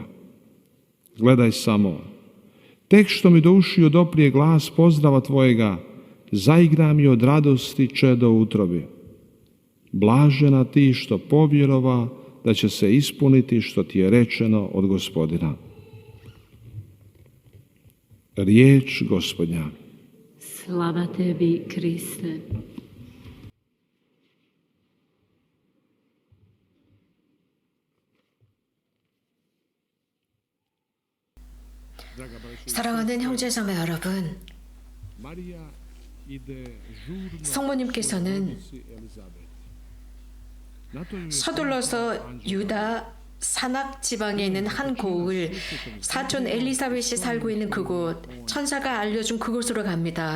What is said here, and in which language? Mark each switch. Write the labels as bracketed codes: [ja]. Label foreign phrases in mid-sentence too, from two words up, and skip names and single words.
[hr] Gledaj samo, tek što mi do ušiju doprije glas pozdrava tvojega, zaigra mi od radosti čedo u utrobi. Blažena ti što povjerova da će se ispuniti što ti je rečeno od Gospodina. Riječ Gospodnja. Slava tebi, Kriste. [ko] 사랑하는 형제자매 여러분, 성모님께서는 서둘러서 유다 산악 지방에 있는 한 고을, 사촌 엘리사벳이 살고 있는 그곳, 천사가 알려준 그곳으로 갑니다.